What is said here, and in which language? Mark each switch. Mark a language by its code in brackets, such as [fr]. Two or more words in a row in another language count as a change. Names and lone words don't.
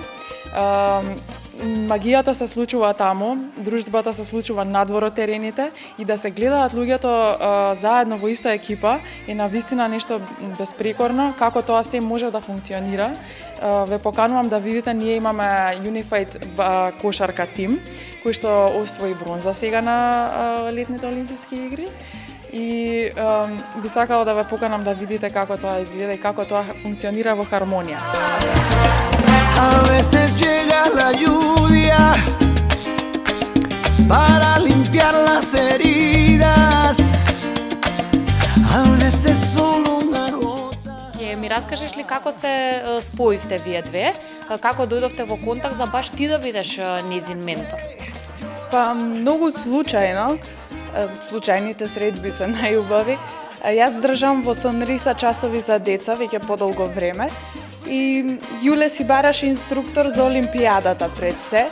[mk] Магијата се случува таму, дружбата се случува надвор од терените и да се гледаат луѓето заедно во иста екипа е навистина нешто безпрекорно, како тоа се може да функционира. Ве поканувам да видите, ние имаме Unified кошарка тим, кој што освои бронза сега на летните олимписки игри. И би сакала да ве поканам да видите како тоа изгледа и како тоа функционира во хармонија. [es] A veces llega la lluvia para limpiar las heridas. A veces solo una gota. [mk] Ќе ми раскажеш ли како се споивте вие две? Како дојдовте во контакт за баш ти да бидеш незин ментор? Па многу случајно, случајните средби се најубави. Јас држам во Сонриса часови за деца веќе подолго време и Јуле си бараше инструктор за олимпијадата пред се.